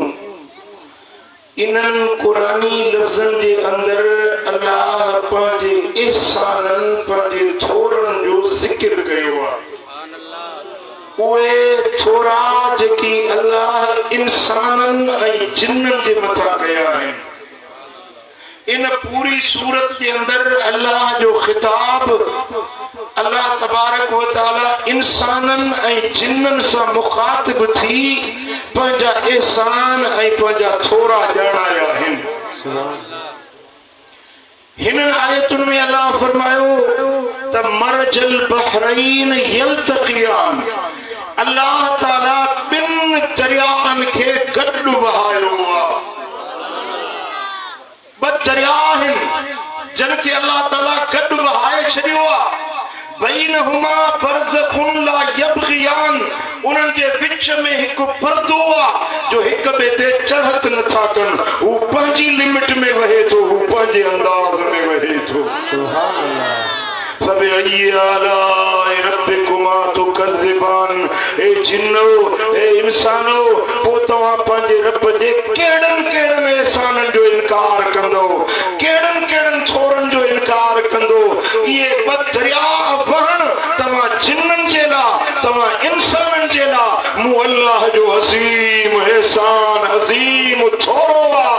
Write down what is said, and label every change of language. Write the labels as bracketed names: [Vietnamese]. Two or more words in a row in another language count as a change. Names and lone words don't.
[Sindhi] इन्हन कुरानी लफ्ज़न जे अंदर अल्लाह पंहिंजे एहसानन पंहिंजे थोरन जो ज़िक्र कयो आहे। उहे थोरा जेकी अल्लाह इंसानन ऐं जिन्नन जे मथां कया आहिनि। इन पूरी सूरत के अंदर अल्लाह जो खिताब अल्लाह [Arabic] تبارك و تعالى [Sindhi] इंसानन ऐं जिन्नन सां मुखातिब थी पंहिंजा एहसान ऐं पंहिंजा थोरा ॼाणाया आहिनि। हिन आयतुनि में अल्लाह फरमायो त [Arabic] مرج البحرين يلتقيان [Sindhi] अल्लाह ताला ॿिन दरियाहनि खे गॾु वहायो आहे। ॿ दरिया आहिनि जिन खे अल्लाह ताला गॾु वहाए छॾियो आहे। [Arabic] بينهما برزخ لا يبغيان [Sindhi] उन्हनि जे विच में हिकु पर्दो आहे जो हिक ॿिए ते चढ़त नथा कनि। हू पंहिंजी लिमिट में वहे थो, हू पंहिंजे अंदाज़ में वहे थो। [Arabic] سبحان الله. فبأي آلاء ربكما تكذبان. [Sindhi] ए जिन्नो ए इंसानो पोइ तव्हां पंहिंजे रब जे कहिड़नि कहिड़नि एहसाननि जो इनकार कंदो, कहिड़नि कहिड़नि थोरनि जो इनकार कंदो। इहे ॿ दरिया वहण तव्हां जिन्ननि जे लाइ तव्हां इंसाननि जे लाइ मूं अल्लाह जो अज़ीम एहसान अज़ीम थोरो आहे।